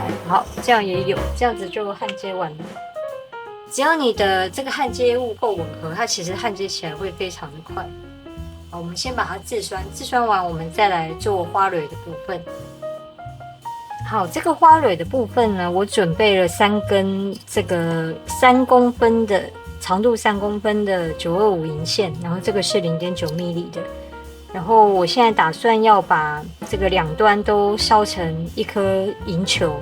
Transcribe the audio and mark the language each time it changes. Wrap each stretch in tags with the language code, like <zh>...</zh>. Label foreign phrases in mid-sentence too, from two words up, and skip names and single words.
<zh>好，這樣也有，這樣子就焊接完了。只要你的這個焊接物夠吻合，它其實焊接起來會非常的快。好，我們先把它自栓，自栓完我們再來做花蕊的部分。好，這個花蕊的部分呢，我準備了3根這個3公分的長度3公分的925銀線，然後這個是0.9 米里的。然後我現在打算要把這個兩端都燒成一顆銀球。</zh>